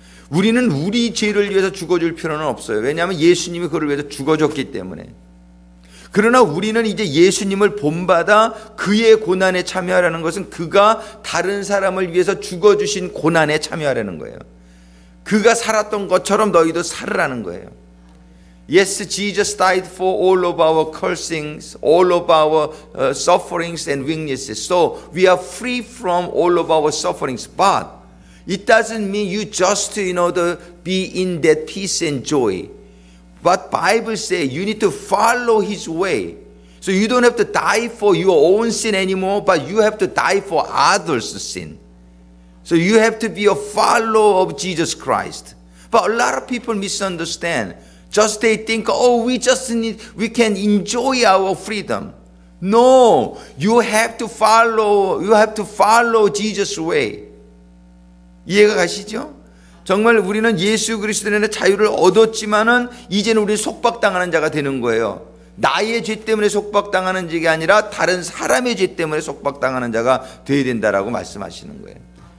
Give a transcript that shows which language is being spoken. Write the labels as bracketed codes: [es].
[ko] 우리는 우리 죄를 위해서 죽어줄 필요는 없어요. 왜냐하면 예수님이 그를 위해서 죽어줬기 때문에. 그러나 우리는 이제 예수님을 본받아 그의 고난에 참여하라는 것은 그가 다른 사람을 위해서 죽어주신 고난에 참여하라는 거예요. 그가 살았던 것처럼 너희도 살으라는 거예요. [en] Yes, Jesus died for all of our cursings, all of our sufferings and weaknesses. So we are free from all of our sufferings. But it doesn't mean you just, be in that peace and joy. But Bible says you need to follow His way. So you don't have to die for your own sin anymore, but you have to die for others' sin. So you have to be a follower of Jesus Christ. But a lot of people misunderstand. Just they think, we can enjoy our freedom. No, you have to follow Jesus' way. [ko] 이해가 가시죠? 정말 우리는 예수 그리스도의 자유를 얻었지만은 이제는 우리 속박당하는 자가 되는 거예요. 나의 죄 때문에 속박당하는 자가 아니라 다른 사람의 죄 때문에 속박당하는 자가 되어야 된다라고 말씀하시는 거예요.